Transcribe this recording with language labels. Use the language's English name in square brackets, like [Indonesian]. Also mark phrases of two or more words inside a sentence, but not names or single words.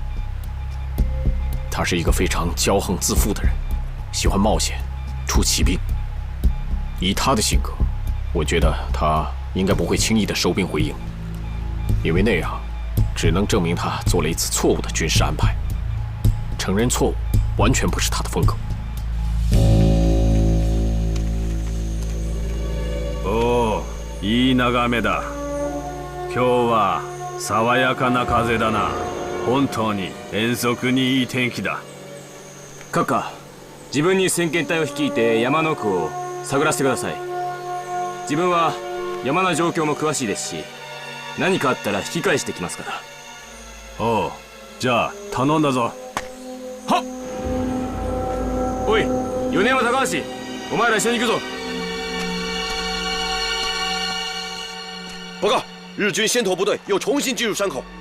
[Chinese] 他是一个非常骄横自负的人，喜欢冒险，出奇兵。以他的性格，我觉得他应该不会轻易的收兵回营，因为那样只能证明他做了一次错误的军事安排。承认错误完全不是他的风格。 [Japanese] おお、いい眺めだ。今日は爽やかな風だな。本当に遠足にいい天気だ。閣下、自分に先遣隊を率いて山の奥を探らせてください。自分は山の状況も詳しいですし、何かあったら引き返してきますから。おう、じゃあ頼んだぞ。はっ。おい、米山高橋、お前ら一緒に行くぞ。 [Chinese] 报告，日军先头部队又重新进入山口。